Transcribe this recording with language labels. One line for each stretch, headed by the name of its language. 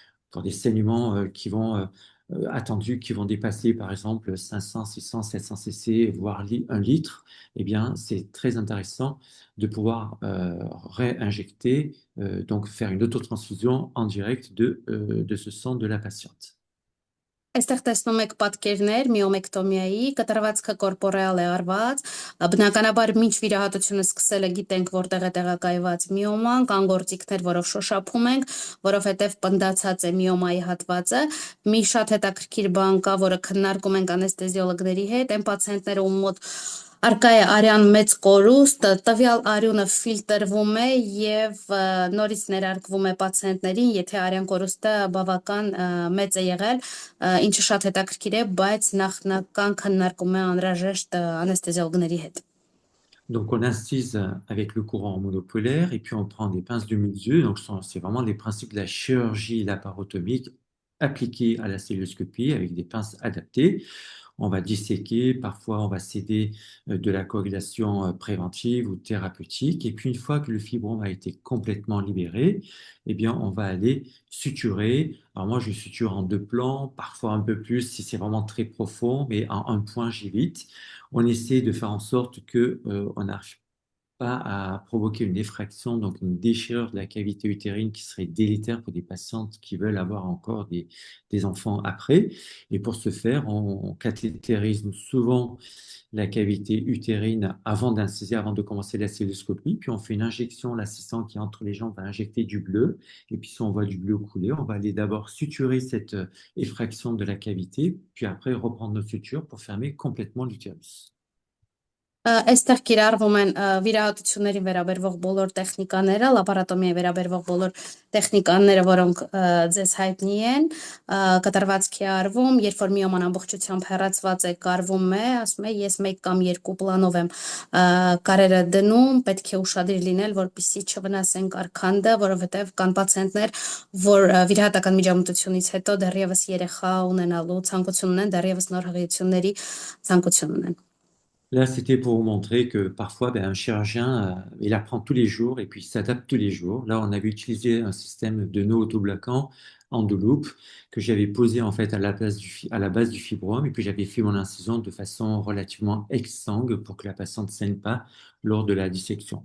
French: Pour des saignements qui vont attendus, qui vont dépasser, par exemple, 500, 600, 700 cc, voire 1 litre, eh bien, c'est très intéressant de pouvoir réinjecter, donc faire une autotransfusion en direct de ce sang de la patiente.
Armenian: Այստեղ տեսնում եք պատկերներ միոմեկտոմիայի, կտրվածքը կորպորեալ է արված, բնականաբար մինչ վիրահատությունը սկսելը գիտենք, որտեղ է տեղակայված միոման, կան գործիքներ, որով շոշափում ենք, որովհետև պնդացած է միոմայի հատվածը, մի շատ հետաքրքիր բան կա, որը քննարկում ենք անեստեզիոլոգների հետ, այն պացիենտները ում մոտ արկա է արյան մեծ կորուստ, տվյալ արյունը ֆիլտրվում է եւ նորից ներարկվում է պացիենտներին, եթե արյան կորուստը բավական մեծ է եղել, ինչը շատ հետաքրքիր է, բայց նախնական քննարկում է անհրաժեշտ անեստեզիոլոգների հետ։
French: Donc, on incise avec le courant monopolaire et puis on prend des pinces de Mulzieu. Donc, c'est vraiment les principes de la chirurgie laparotomique appliquer à la celluloscopie avec des pinces adaptées. On va disséquer, parfois on va céder de la coagulation préventive ou thérapeutique. Et puis une fois que le fibrome a été complètement libéré, eh bien on va aller suturer. Alors moi je suture en deux plans, parfois un peu plus si c'est vraiment très profond, mais en un point j'évite. On essaie de faire en sorte que on n'arrive pas à provoquer une effraction, donc une déchirure de la cavité utérine qui serait délétère pour des patientes qui veulent avoir encore des enfants après. Et pour ce faire, on cathétérise souvent la cavité utérine avant d'inciser, avant de commencer la celluloscopie. Puis on fait une injection, l'assistant qui est entre les jambes va injecter du bleu. Et puis si on voit du bleu couler, on va aller d'abord suturer cette effraction de la cavité, puis après reprendre nos sutures pour fermer complètement l'utérus.
Armenian: Այստեղ կիրառվում են վիրահատությունների վերաբերվող բոլոր տեխնիկաները, լաբորատոմիայի վերաբերվող բոլոր տեխնիկաները, որոնք ձեզ հայտնի են, կտրվածքի արվում, երբ որ միոման ամբողջությամբ հեռացված է, կարվում է, ասում է, ես մեկ կամ երկու պլանով եմ կարերը դնում, պետք է ուշադիր լինել, որպեսզի չվնասեն կարքանդը, որովհետև կան պացիենտներ, որ վիրահատական միջամտությունից հետո դեռևս երեխա ունենալու ցանկություն ունեն, դեռևս նոր հղիությունների ցանկություն ունեն։
French: Là, c'était pour vous montrer que parfois, un chirurgien, il apprend tous les jours et puis il s'adapte tous les jours. Là, on avait utilisé un système de nœud autobloquant en deux loupes que j'avais posé en fait à la base du fibrome et puis j'avais fait mon incision de façon relativement exsangue pour que la patiente ne saigne pas lors de la dissection.